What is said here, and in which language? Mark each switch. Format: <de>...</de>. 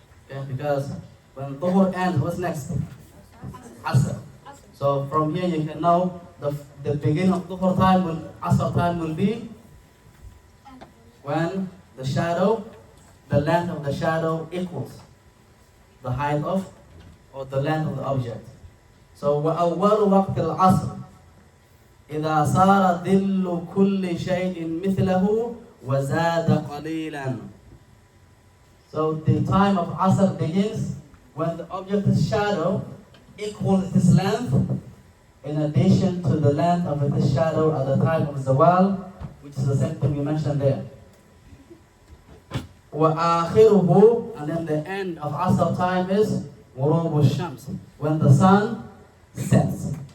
<en>Okay? Because when Dhuhr ends, what's next? Asr. So from here you can know the beginning of Dhuhr time will, Asr time will be when the shadow, the length of the shadow equals the height of, or the length of the object.</en> <ar>So وأول وقت العصر إذا صار ظل كل شيء مثله وزاد قليلا.</ar> <en>So the time of Asr begins when the object's shadow equals its length in addition to the length of its shadow at the time of Zawal, which is the same thing we mentioned there.</en> <ar>وآخره,</ar> <en>and then the end of Asr time is</en> <ar>غروب الشمس,</ar> <en>when the sun sets.</en>